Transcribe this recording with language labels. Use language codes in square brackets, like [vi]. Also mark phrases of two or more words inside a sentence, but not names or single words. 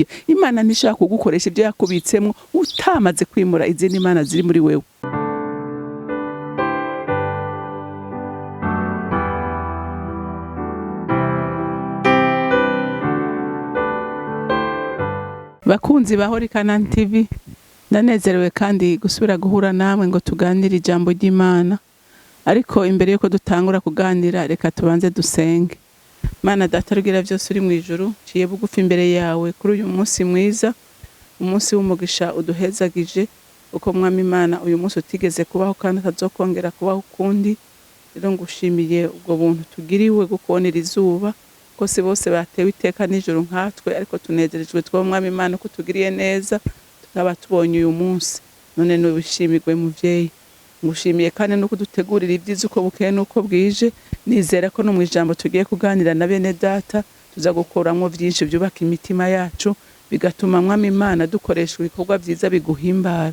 [rn] Imana ntishaka kugukoresha ivyo yakubitsemwo utamaze kwimura izindi mana ziri muri wewe. Bakunzi bahori CANAAN TV, ndanezerewe kandi gusubira guhura namwe ngo tuganire ijambo ry'Imana. Ariko imbere yuko dutangura kuganira, reka tubanze dusenge. Mana Data rugira byose uri mu ijuru, ciye bugufi imbere yawe kuri uyu munsi mwiza, umunsi w'umugisha uduhezagije, uko Mwami Imana uyu munsi utigeze kubaho kandi atazokongera kubaho ukundi. Rero ngushimiye ubwo buntu tugiriwe gukubonera izuba, kose bose batewe iteka n'ijuru nkatwe, ariko tunezerejwe two Mwami Imana ko tugiriye neza tukaba tubonye uyu munsi. None nubishimirwe muvyeyi, ngushimiye kandi no kudutegurira ivyiza uko bukeye nuko bwije. Nizera ko no mu ijambo tugiye kuganira na bene data tuza gukoramwo vyinshi byubaka imitima yacu, bigatuma Mwami Imana dukoresha ibikorwa vyiza biguhimbara.